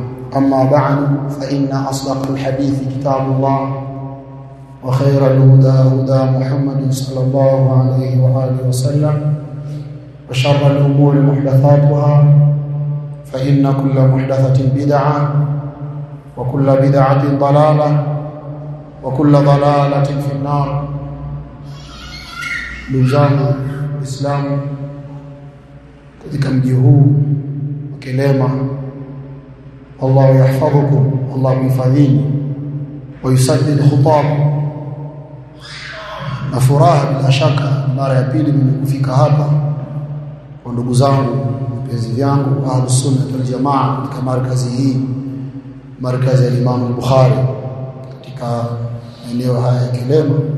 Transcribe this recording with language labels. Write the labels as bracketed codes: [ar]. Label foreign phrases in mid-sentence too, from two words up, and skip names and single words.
[ar] أما بعد، فإن أصدق الحديث كتاب الله، وخير الهدى هدى محمد صلى الله عليه وآله وسلم، وشر الأمور محدثاتها، فإن كل محدثة بدعة، وكل بدعة ضلالة، وكل ضلالة في النار. [sw] Ndugu Islamu, katika mji huu wa Kilema, [ar] الله يحفظكم, [sw] Allah mhifadhini [ar] ويسدد خطاكم. [sw] Na furaha bila shaka mara ya pili nimekufika hapa kwa ndugu zangu, wapenzi vyangu Ahlus Sunnah wal Jamaa, katika markazi hii, markazi ya Imam al-Bukhari, katika eneo haya ya Kilema.